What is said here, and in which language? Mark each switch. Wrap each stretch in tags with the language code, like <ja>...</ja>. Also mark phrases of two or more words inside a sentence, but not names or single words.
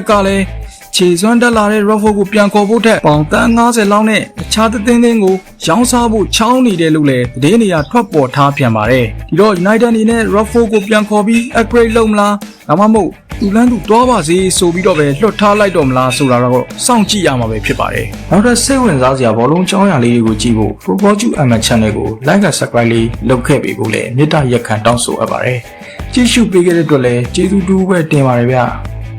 <my>ကလည်းခြေစွမ်းတက်လာတဲ့ Raffo ကိုပြန်ခေါ်ဖို့ထက်ပေါင်50လောက်နဲ့အခြားသင်းကိုရောင်းစားဖို့ချောင်းနေတယ်လို့လည်းသတင်းတွေကထွက်ပေါ်ထားပြန်ပါတယ်ဒီတော့ United အနေနဲ့ Raffo ကိုပြန်ခေါ်ပြီး upgrade လုပ်မလားဒါမှမဟုတ်သူလန်းသူတွားပါစေဆိုပြီးတော့ပဲလွတ်ထားလိုက်တော့မလားဆိုတာတော့စောင့်ကြည့်ရမှာပဲဖြစ်ပါတယ်နောက်ထပ်စိတ်ဝင်စားစရာဘောလုံးကြောင်းရာလေးတွေကိုကြည့်ဖို့ Football Aman Channel ကို</my> <en>like and subscribe</en> <my>လေးလုပ်ခဲ့ပေးဖို့လည်းမေတ္တာရက်ခံတောင်းဆိုအပ်ပါတယ်ကြည့်ရှုပေးခဲ့တဲ့အတွက်လည်းကျေးဇူးတူပဲတင်ပါတယ်ဗျာ</my>